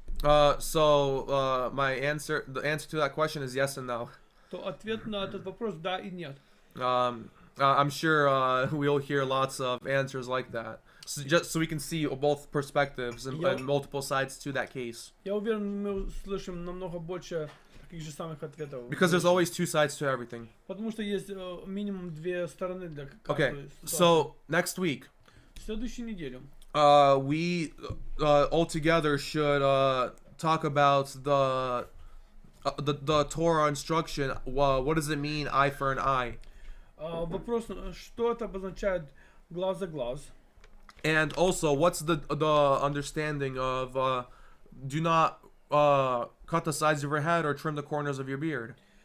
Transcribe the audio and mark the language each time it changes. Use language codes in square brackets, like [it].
[en] So the answer to that question is yes and no. [ru] То ответ на этот вопрос да и нет. [en] I'm sure we'll hear lots of answers like that. So just so we can see both perspectives and multiple sides to that case. [ru] Я уверен, мы услышим намного больше таких же самых ответов. [en] Because there's always two sides to everything. [ru] Потому что есть минимум две стороны для [en] Okay, [ru] каждой ситуации. [en] so next week, [ru] В следующую неделю [en] we all together should talk about the Torah instruction, what does it mean, eye for an eye? [ru] Вопрос, что это обозначает глаз за глаз? [en] And also, what's the understanding of do not cut the sides of your head or trim the corners of your beard?